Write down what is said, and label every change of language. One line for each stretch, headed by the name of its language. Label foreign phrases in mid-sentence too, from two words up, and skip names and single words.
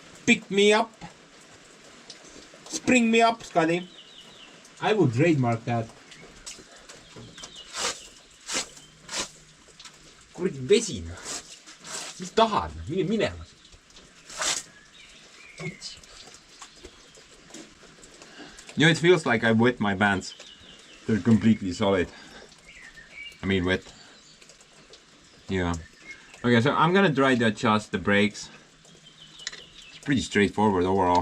English: pick me up. Spring me up, Scotty. I will trademark that.
Estonian: kuradi vesi noh. Mis tahad, mine minema.
English: You know, it feels like I wet my pants. They're completely solid. I mean wet. Yeah. Okay, so I'm gonna try to adjust the brakes. It's pretty straightforward overall.